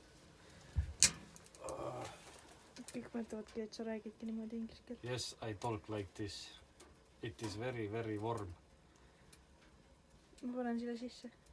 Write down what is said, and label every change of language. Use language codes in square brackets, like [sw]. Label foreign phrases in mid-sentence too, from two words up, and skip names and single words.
[et] Kõik mõtlevadki, et sa räägidki niimoodi inglise keelt. [en] Yes, I talk like this. It is very, very warm. [et] Ma panen selle sisse.